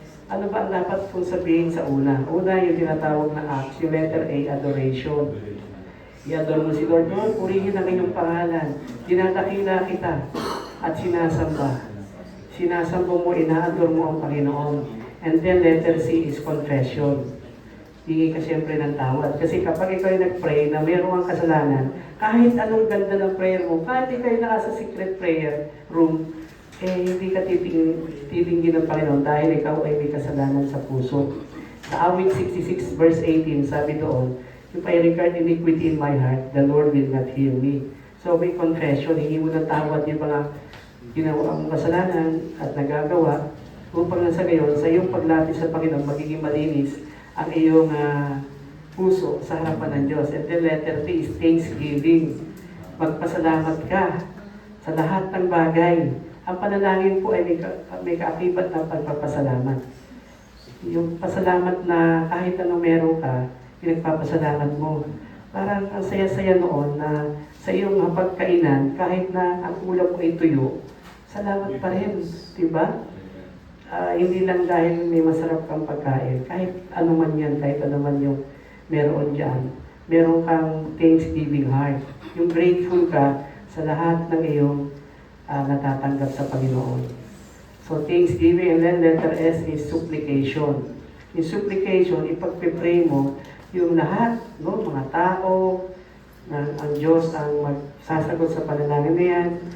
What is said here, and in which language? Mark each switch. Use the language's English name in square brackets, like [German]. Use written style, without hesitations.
[Filipino] Ano ba ang dapat kong sabihin sa una? Una, yung tinatawag na ACTS, yung letter A, adoration. I-adore mo si Lord. Lord, purihin ang iyong pangalan. Dinadakila kita at sinasamba. Sinasamba mo, ina-adore mo ang Panginoon. [English] And then letter C is confession. [Filipino] Hingi ka siyempre ng tawad. Kasi kapag ikaw ay nag-pray na mayroong kang kasalanan, kahit anong ganda ng prayer mo, kahit ikaw ay nasa secret prayer room, hindi ka titingin ng Panginoon dahil ikaw ay may kasalanan sa puso. Sa awit 66 verse 18, sabi doon, [English] if I regard iniquity in my heart, the Lord will not hear me. [Filipino] So may confession, hingi mo ng tawad yung mga ginawa mong kasalanan at nagagawa, upang na sa gayon, sa iyong paglapit sa Panginoon, magiging malinis ang iyong puso sa harapan ng Diyos. [English] And then letter T is thanksgiving. [Filipino] Magpasalamat ka sa lahat ng bagay. Ang panalangin po ay may kaakibat ng pagpapasalamat. Yung pasalamat na kahit anong meron ka, pinagpapasalamat mo. Parang ang saya-saya noon na sa iyong hapagkainan, kahit na ang ulam mo ay tuyo, salamat pa rin. Diba? Hindi lang dahil may masarap kang pagkain, kahit ano man yan, kahit ano man yung meron dyan, meron kang thanksgiving heart. Yung grateful ka sa lahat ng iyong natatanggap sa Panginoon. [English] So, thanksgiving, and then letter S is supplication. [Filipino] In supplication, ipagpipray mo yung lahat, no, mga tao, na ang Diyos ang magsasagot sa panalangin na yan.